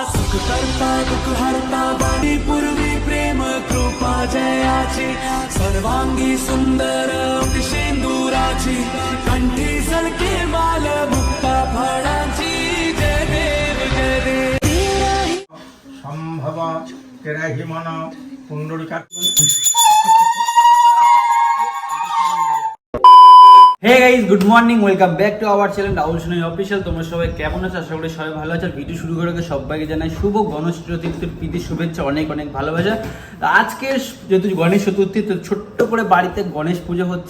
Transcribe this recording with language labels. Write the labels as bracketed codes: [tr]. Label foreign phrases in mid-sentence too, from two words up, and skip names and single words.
[mr] सुख करता दुख हरता वाणी पूर्वी प्रेम कृपा जयाची सर्वांगी सुंदर शेंदुराची कंठी झळके माल मुक्ता फळाची जय देव जय देव संभव तेराही मन कुंडलिका। [en] Hey guys, good morning, welcome back to our channel Rahul Sonai Official. [bn] তোমরা সবাই কেমন আছো? আশা করি সবাই ভালো আছো। ভিডিও শুরু করার আগে সবাইকে জানাই শুভ গণেশ চতুর্থীর প্রীতি শুভেচ্ছা, অনেক অনেক ভালোবাসা। আজকে যেহেতু গণেশ চতুর্থী, তো ছোট্ট করে বাড়িতে গণেশ পুজো হচ্ছে।